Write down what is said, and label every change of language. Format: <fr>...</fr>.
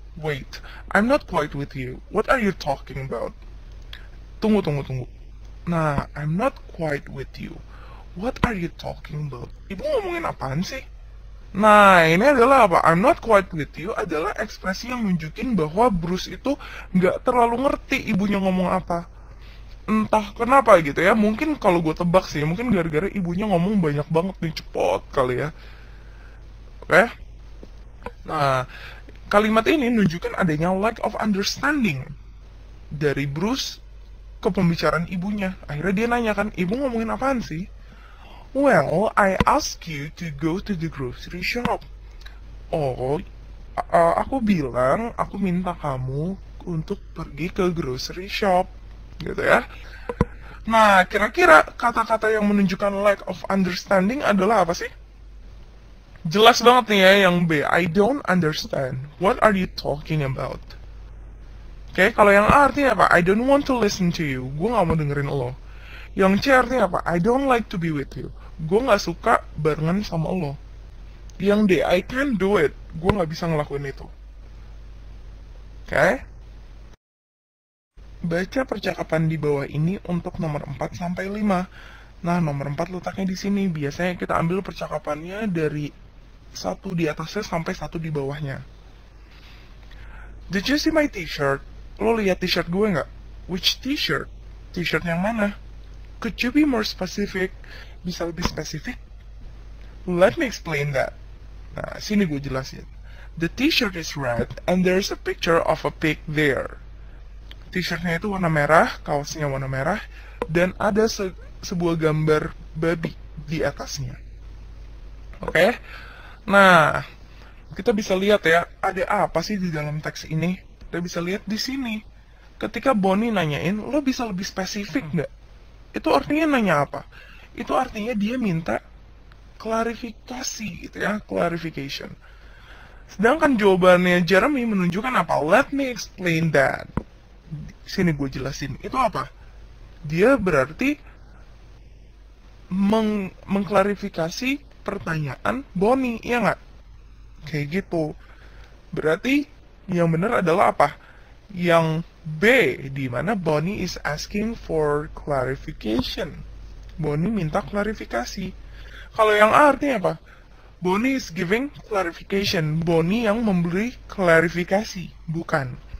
<en>Wait, I'm not quite with you. What are you talking about?</en> <id>Tunggu.</id> <en>Nah, I'm not quite with you. What are you talking about?</en> <id>Ibu ngomongin apaan sih? Nah, ini adalah apa?</id> <en>I'm not quite with you</en> <id>adalah ekspresi yang nunjukin bahwa Bruce itu nggak terlalu ngerti ibunya ngomong apa. Entah kenapa gitu ya. Mungkin kalau gue tebak sih, mungkin gara-gara ibunya ngomong banyak banget nih, cepot kali ya. Oke? Nah, kalimat ini nunjukkan adanya</id> <en>lack of understanding</en> <id>dari Bruce ke pembicaraan ibunya. Akhirnya dia nanya kan, ibu ngomongin apaan sih?</id> <en>Well, I ask you to go to the grocery shop.</en> <id>Oh, aku bilang, aku minta kamu untuk pergi ke grocery shop. Gitu ya. Nah, kira-kira kata-kata yang menunjukkan</id> <en>lack of understanding</en> <id>adalah apa sih? Jelas banget nih ya yang B.</id> <en>I don't understand. What are you talking about?</en> <id>Oke, kalau yang A artinya apa?</id> <en>I don't want to listen to you.</en> <id>Gue gak mau dengerin lo. Yang C artinya apa?</id> <en>I don't like to be with you.</en> <id>Gue gak suka barengan sama lo. Yang D,</id> <en>I can't do it.</en> <id>Gue gak bisa ngelakuin itu. Oke? baca percakapan di bawah ini untuk nomor 4 sampai 5. Nah, nomor 4 letaknya di sini. Biasanya kita ambil percakapannya dari satu di atasnya sampai satu di bawahnya.</id> <en>Did you see my t-shirt?</en> <id>Lo lihat t-shirt gue nggak?</id> <en>Which t-shirt?</en> <id>T-shirt yang mana?</id> <en>Could you be more specific?</en> <id>Bisa lebih spesifik?</id> <en>Let me explain that.</en> <id>Nah, sini gue jelasin.</id> <en>The t-shirt is red and there's a picture of a pig there.</en> <id>T-shirtnya itu warna merah, kaosnya warna merah, dan ada sebuah gambar babi di atasnya. Oke? Nah, kita bisa lihat ya, ada apa sih di dalam teks ini? Kita bisa lihat di sini. Ketika Bonnie nanyain, lo bisa lebih spesifik nggak? Itu artinya nanya apa? Itu artinya dia minta klarifikasi gitu ya, clarification. Sedangkan jawabannya Jeremy menunjukkan apa?</id> <en>Let me explain that.</en> <id>Sini gue jelasin. Itu apa? Dia berarti mengklarifikasi pertanyaan Bonnie, ya nggak? Kayak gitu. Berarti yang benar adalah apa? Yang B, di mana Bonnie</id> <en>is asking for clarification.</en> <id>Bonnie minta klarifikasi. Kalau yang A artinya apa?</id> <en>Bonnie is giving clarification.</en> <id>Bonnie yang memberi klarifikasi, bukan.</id>